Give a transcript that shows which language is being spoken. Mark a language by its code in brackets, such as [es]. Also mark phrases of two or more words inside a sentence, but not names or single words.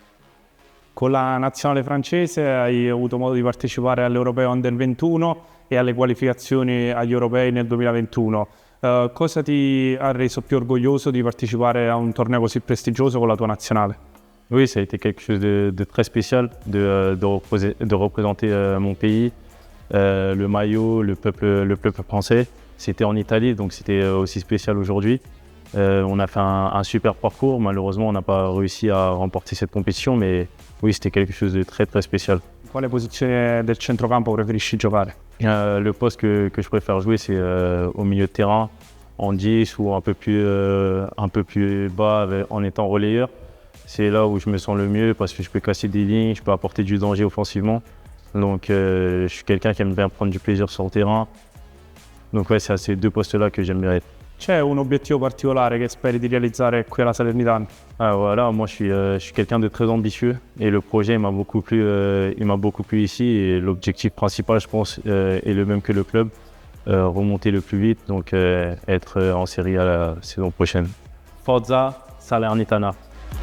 [it] Con la nazionale francese hai avuto modo di partecipare all'Europeo Under 21 e alle qualificazioni agli Europei nel 2021. Cosa ti ha reso più orgoglioso di partecipare a un torneo così prestigioso con la tua nazionale? [fr] Oui, ça a été quelque chose de très spécial de représenter mon pays, le maillot, le peuple français. C'était en Italie, donc c'était aussi spécial aujourd'hui. On a fait un super parcours. Malheureusement, on n'a pas réussi à remporter cette compétition, mais oui, c'était quelque chose de très très spécial. [it] Quale posizione del centrocampo preferisci giocare? [fr] Le poste que je préfère jouer, c'est au milieu de terrain, en 10 ou un peu plus bas en étant relayeur. C'est là où je me sens le mieux parce que je peux casser des lignes, je peux apporter du danger offensivement. Donc je suis quelqu'un qui aime bien prendre du plaisir sur le terrain. Donc ouais, c'est à ces deux postes-là que j'aime bien être. [it] C'è un obiettivo particolare che speri di realizzare qui alla Salernitana? [fr] Ah, voilà, moi je suis quelqu'un de très ambitieux et le projet il m'a beaucoup plu ici et l'objectif principal je pense est le même que le club, remonter le plus vite, donc être en série à la saison prochaine. [it] Forza Salernitana.